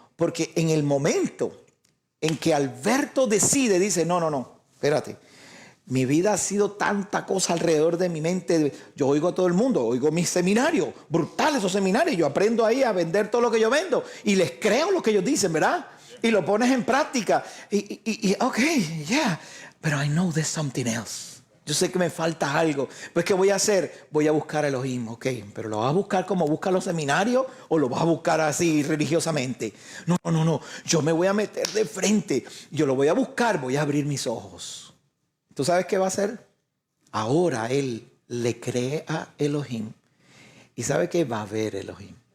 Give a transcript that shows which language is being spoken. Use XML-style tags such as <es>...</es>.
<es>Porque en el momento en que Alberto decide, dice, no, espérate. Mi vida ha sido tanta cosa alrededor de mi mente. Yo oigo a todo el mundo, oigo mis seminarios, brutales esos seminarios. Yo aprendo ahí a vender todo lo que yo vendo y les creo lo que ellos dicen, ¿verdad? Y lo pones en práctica. Y ok, yeah, pero</es> <en>I know there's something else.</en> <es>Yo sé que me falta algo. Pues, ¿qué voy a hacer? Voy a buscar a Elohim, ok. Pero ¿lo vas a buscar como buscan los seminarios o lo vas a buscar así religiosamente? No. Yo me voy a meter de frente. Yo lo voy a buscar, voy a abrir mis ojos. ¿Tú sabes qué va a hacer? Ahora él le cree a Elohim. ¿Y sabe qué va a ver Elohim?</es>